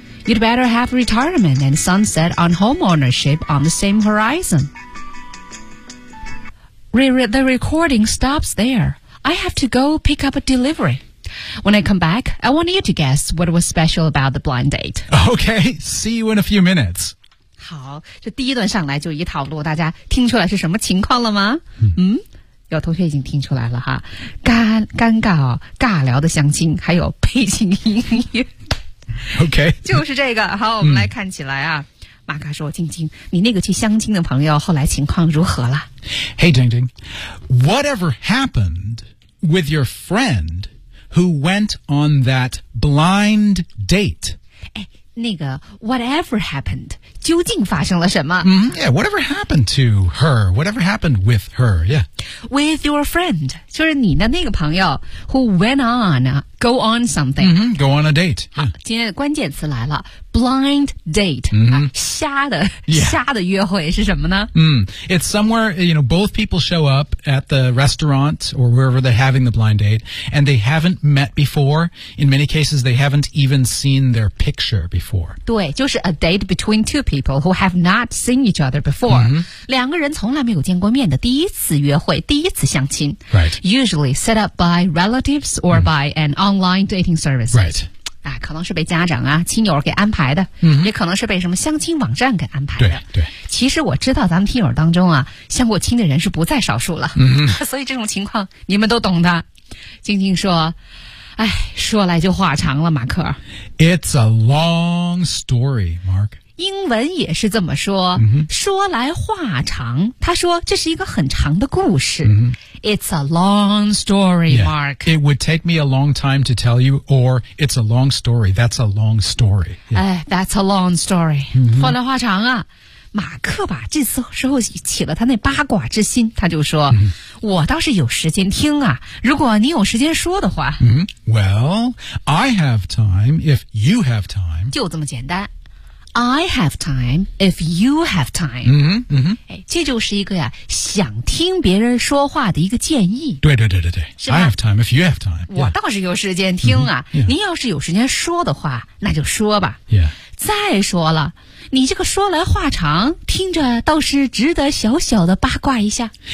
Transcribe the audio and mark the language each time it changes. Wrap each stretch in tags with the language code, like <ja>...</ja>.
<en>You'd better have retirement and sunset on homeownership on the same horizon. The recording stops there. I have to go pick up a delivery. When I come back, I want you to guess what was special about the blind date. Okay, see you in a few minutes.</en> <zh>好，这第一段上来就一套路，大家听出来是什么情况了吗？有同学已经听出来了哈，尴尬哦，尬聊的相亲，还有背景音乐。 OK，就是这个。好，我们来看起来啊，马卡说：“晶晶，你那个去相亲的朋友后来情况如何了</zh> <en>？”Hey, Jing Jing, whatever happened with your friend who went on that blind date?</en> <zh>哎，那个</zh> <en>whatever happened</en> <zh>究竟发生了什么、</zh> <en>Yeah, whatever happened to her? Whatever happened with her? Yeah. With your friend,</en> <zh>就是你的那个朋友</zh> <en>who went on, go on something.、 Mm-hmm, go on a date.</en> <zh>好、yeah. 今天的关键词来了 blind date,、 mm-hmm. 啊、瞎的、yeah. 瞎的约会是什么呢、 mm.</zh> <en>It's somewhere, you know, both people show up at the restaurant or wherever they're having the blind date and they haven't met before. In many cases, they haven't even seen their picture before.</en> <zh>对就是</zh> <en>a date between two people who have not seen each other before.、 Mm-hmm.</en> <zh>两个人从来没有见过面的第一次约会第一次相亲、</zh> <en>right. Usually set up by relatives or、mm-hmm. by an online dating service. Right.</en> <zh>啊、可能是被家长啊亲友给安排的、 mm-hmm. 也可能是被什么相亲网站给安排的对对其实我知道咱们听友当中啊相过亲的人是不在少数了、 mm-hmm. 所以这种情况你们都懂的静静说哎，说来就话长了马克</zh> <en>It's a long story Mark</en> <zh>英文也是这么说、 mm-hmm. 说来话长他说这是一个很长的故事、 mm-hmm.</zh> <en>It's a long story,、 yeah. Mark. It would take me a long time to tell you or it's a long story. That's a long story.、 Yeah. 哎、that's a long story.、 Mm-hmm.</en> <zh>说来话长啊。马克吧这次时候起了他那八卦之心他就说、 mm-hmm. 我倒是有时间听啊如果你有时间说的话。 Mm-hmm.</zh> <en>Well, I have time if you have time.</en> <zh>就这么简单。</zh> <en>I have time if you have time. 嗯嗯，</en> <zh>哎，这就是一个呀，想听别人说话的一个建议。对对对对对，是吧</zh> <en>I have time if you have time.</en> <zh>我倒是有时间听啊。 Mm-hmm. Yeah. 您要是有时间说的话，那就说吧。</zh> <en>Yeah.</en> <zh>再说了，你这个说来话长，听着倒是值得小小的八卦一下。</zh>